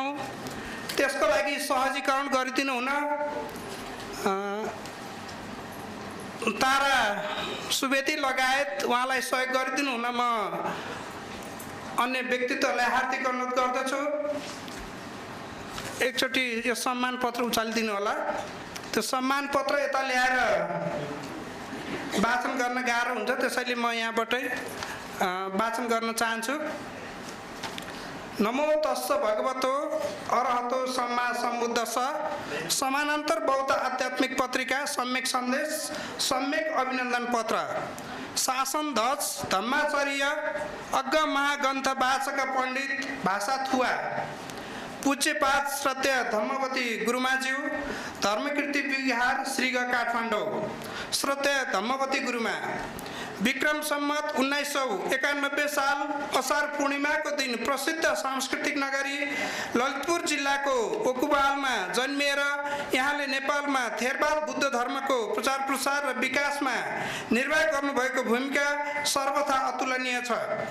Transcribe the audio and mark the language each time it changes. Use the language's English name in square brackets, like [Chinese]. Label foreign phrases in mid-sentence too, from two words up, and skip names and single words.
[Nepali] त्यसको लागि सहजीकरण गरिदिनु हुन तारा सुवेदी लगायत उहाँलाई सहयोग गरिदिनु हुन म अन्य व्यक्तित्वलाई हार्दिक अनुरोध गर्दछु। एकचोटि यो सम्मान पत्र उचालिदिनु होला। त्यो सम्मान पत्र यता ल्याएर वाचन गर्न गाह्रो हुन्छ, त्यसैले म यहाँबाटै वाचन गर्न चाहन्छु। [Pali] नमो तस्स भगवतो अरहतो सम्मा सम्बुद्धस्स। [Nepali] समानान्तर बौद्ध आध्यात्मिक पत्रिका सम्यक सन्देश सम्यक अभिनन्दन पत्र शासन ध्वज धम्माचार्य अग्ग महाग्रन्थ वाचक पण्डित भाषा थुवा पूज्यपाद श्रद्धेय धम्मवती गुरुमाज्यू धर्मकीर्ति विहार श्रीगढ काठमाडौँ। श्रद्धेय धम्मवती गुरुमा विक्रम सम्मत 1991 साल असार पूर्णिमाको दिन प्रसिद्ध सांस्कृतिक नगरी ललितपुर जिल्लाको ओकुबालमा जन्मिएर यहाँले नेपालमा थेरवाद बुद्ध धर्मको प्रचार प्रसार र विकासमा निर्वाह गर्नुभएको भूमिका सर्वथा अतुलनीय छ।